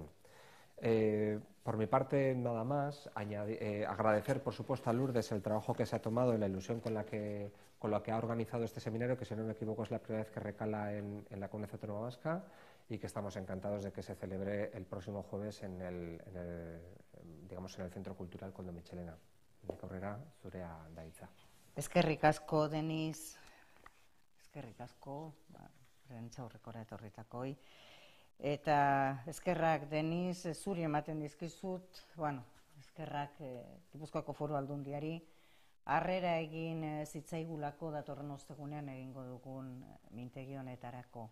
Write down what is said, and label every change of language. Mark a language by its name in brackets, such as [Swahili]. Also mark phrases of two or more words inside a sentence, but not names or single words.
[Spanish] Por mi parte, nada más, agradecer por supuesto a Lourdes el trabajo que se ha tomado en la ilusión con la que ha organizado este seminario, que si no me equivoco es la primera vez que recala en la Comunidad Autónoma Vasca, y que estamos encantados de que se celebre el próximo jueves en el Centro Cultural Koldo Mitxelena. [Basque] Nik aurrera zurea da hitza. Eskerrik asko, Denis. Eskerrik asko, prentsaurrekora etorritakoi. Eta eskerrak, Denis, zuri ematen dizkizut, eskerrak Gipuzkoako Foru Aldundiari, harrera egin zitzaigulako datorren ostegunean egingo dugun mintegi honetarako.